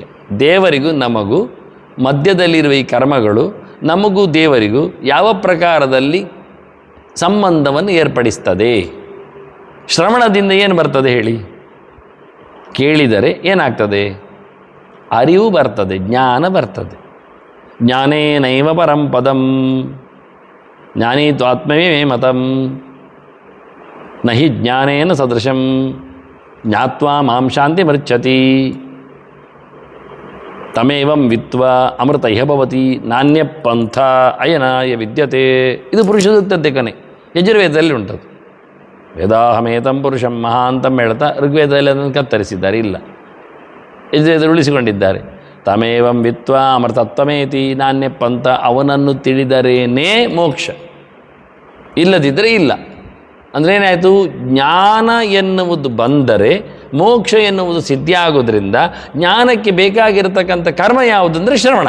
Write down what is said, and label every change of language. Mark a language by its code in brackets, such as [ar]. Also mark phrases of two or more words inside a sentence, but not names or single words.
[kn] ದೇವರಿಗೂ ನಮಗೂ ಮಧ್ಯದಲ್ಲಿರುವ ಈ ಕರ್ಮಗಳು ನಮಗೂ ದೇವರಿಗೂ ಯಾವ ಪ್ರಕಾರದಲ್ಲಿ ಸಂಬಂಧವನ್ನು ಏರ್ಪಡಿಸ್ತದೆ? ಶ್ರವಣದಿಂದ ಏನು ಬರ್ತದೆ ಹೇಳಿ? ಕೇಳಿದರೆ ಏನಾಗ್ತದೆ? ಅರಿವು ಬರ್ತದೆ, ಜ್ಞಾನ ಬರ್ತದೆ. [sa] ಜ್ಞಾನೇನೈವ ಪರಂ ಪದಂ ಜ್ಞಾನೀತು ಆತ್ಮವೇ ಮತಂ ನಹಿ ಜ್ಞಾನೇನ ಸದೃಶಂ ಜ್ಞಾತ್ವಾ ಮಾಂ ಶಾಂತಿ ಮೃಚ್ಛತಿ ತಮೇವಂ ವಿತ್ವಾ ಅಮೃತ ಇಹ ಭವತಿ ನಾಣ್ಯ ಪಂಥ ಅಯನಾಯ ವಿದ್ಯತೆ. [kn] ಇದು ಪುರುಷ ಸೂಕ್ತತೆ ಕನೆ, ಯಜುರ್ವೇದದಲ್ಲಿ ಉಂಟದು. [sa] ವೇದಾಹಮೇತಂ ಪುರುಷಂ ಮಹಾಂತಂ [kn] ಹೇಳ್ತಾ ಋಗ್ವೇದದಲ್ಲಿ ಅದನ್ನು ಕತ್ತರಿಸಿದ್ದಾರೆ, ಇಲ್ಲ ಯಜುರ್ವೇದ ಉಳಿಸಿಕೊಂಡಿದ್ದಾರೆ. [sa] ತಮೇವಂ ವಿತ್ವಾ ಅಮೃತತ್ವಮೇತಿ ನಾಣ್ಯ ಪಂಥ, [kn] ಅವನನ್ನು ತಿಳಿದರೇನೇ ಮೋಕ್ಷ, ಇಲ್ಲದಿದ್ದರೆ ಇಲ್ಲ. ಅಂದರೆ ಏನಾಯಿತು? ಜ್ಞಾನ ಎನ್ನುವುದು ಬಂದರೆ ಮೋಕ್ಷ ಎನ್ನುವುದು ಸಿದ್ಧಿ ಆಗೋದ್ರಿಂದ ಜ್ಞಾನಕ್ಕೆ ಬೇಕಾಗಿರತಕ್ಕಂಥ ಕರ್ಮ ಯಾವುದಂದರೆ ಶ್ರವಣ.